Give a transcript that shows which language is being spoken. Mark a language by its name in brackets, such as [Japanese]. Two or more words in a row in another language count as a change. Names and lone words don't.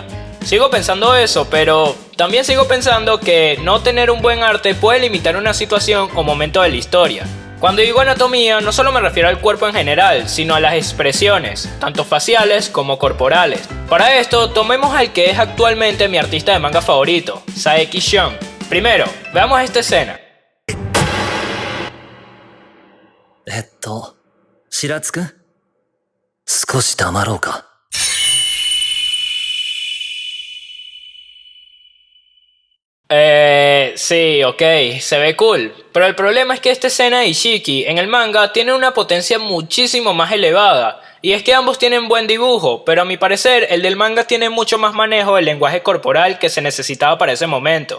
[Spanish] Sigo pensando eso, pero también sigo pensando que no tener un buen arte puede limitar una situación o momento de la historia. Cuando digo anatomía, no solo me refiero al cuerpo en general, sino a las expresiones, tanto faciales como corporales. Para esto, tomemos al que es actualmente mi artista de manga favorito, Saeki Shion. Primero, veamos esta escena. [Japanese] 白津くん、少し黙ろうか。 [Spanish] Sí, ok, se ve cool, pero el problema es que esta escena de Ishiki en el manga tiene una potencia muchísimo más elevada, y es que ambos tienen buen dibujo, pero a mi parecer el del manga tiene mucho más manejo del lenguaje corporal que se necesitaba para ese momento.